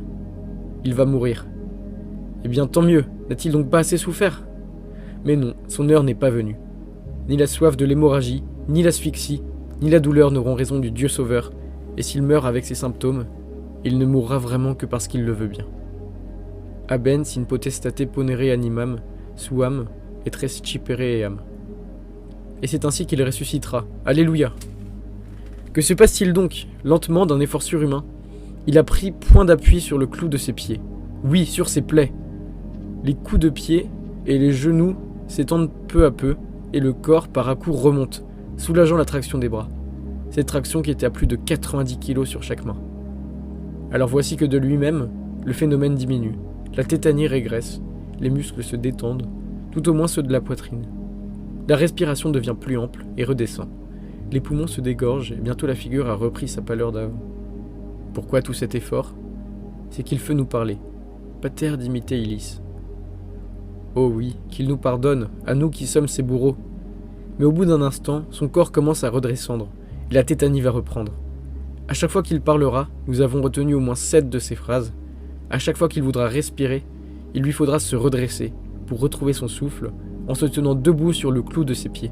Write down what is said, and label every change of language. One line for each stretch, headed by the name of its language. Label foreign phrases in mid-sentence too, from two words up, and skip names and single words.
French: Il va mourir. Eh bien tant mieux, n'a-t-il donc pas assez souffert? Mais non, son heure n'est pas venue. Ni la soif de l'hémorragie, ni l'asphyxie, ni la douleur n'auront raison du Dieu sauveur, et s'il meurt avec ses symptômes, il ne mourra vraiment que parce qu'il le veut bien.
Latin: Abens in potestate ponere animam, suam, et rescipere eam.
French: Et c'est ainsi qu'il ressuscitera. Alléluia! Que se passe-t-il donc? Lentement, d'un effort surhumain, il a pris point d'appui sur le clou de ses pieds. Oui, sur ses plaies. Les coups de pied et les genoux s'étendent peu à peu, et le corps, par à-coups, remonte, soulageant la traction des bras. Cette traction qui était à plus de 90 kg sur chaque main. Alors voici que de lui-même, le phénomène diminue. La tétanie régresse, les muscles se détendent, tout au moins ceux de la poitrine. La respiration devient plus ample et redescend. Les poumons se dégorgent et bientôt la figure a repris sa pâleur d'avant. Pourquoi tout cet effort? C'est qu'il veut nous parler.
Latin: Pater dimite illis.
French: Oh oui, qu'il nous pardonne, à nous qui sommes ses bourreaux. Mais au bout d'un instant, son corps commence à redescendre, et la tétanie va reprendre. À chaque fois qu'il parlera, nous avons retenu au moins 7 de ses phrases. À chaque fois qu'il voudra respirer, il lui faudra se redresser, pour retrouver son souffle, en se tenant debout sur le clou de ses pieds.